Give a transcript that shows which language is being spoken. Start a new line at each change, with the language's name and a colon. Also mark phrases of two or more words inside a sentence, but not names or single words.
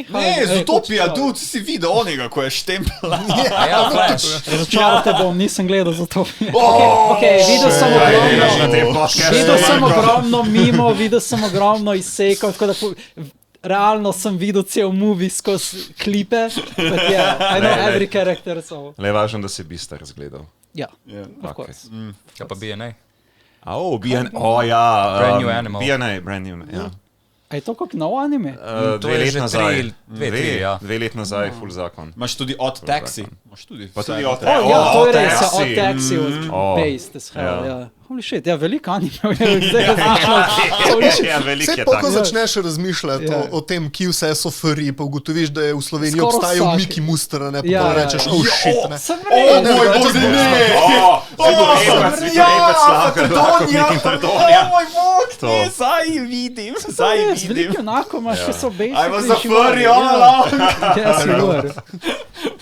Slovenian: Ne, Zootopia, dude, si videl onega, ko je štempla. Razočarate bom, nisem gledal Zootopia. Videl sem ogromno mimo, videl sem ogromno izsekov, tako da realno sem videl cel movie skozi klipe,
English: but yeah, I know every character, so...
Slovenian: Le važno, da si Beastar razgledal. Ja,
English: of course.
Slovenian: Kaj pa BNA? Brand New Animal. BNA, Brand New, ja. A je to kot nov anime? 2 let nazaj. 2 let nazaj, full zakon. Imaš tudi Odd Taxi. Pa tudi Odd Taxi. Ja, to je res,
English: Odd Taxi was based as hell, ja. Holy shit,
Slovenian: ja, veliko anime. Vse ko začneš razmišljati o tem, ki vse so furry, pa ugotoviš, da je v Sloveniji obstajal Mickey Muster, ne, pa to rečeš,
English: oh shit,
Slovenian: ne. Sem rekel, moj bože, ne! Moj bog, ne, zdaj vidim. Z veliko enako imaš, ki so basically
English: I was a furry all along.
Slovenian: Ja, sigurno.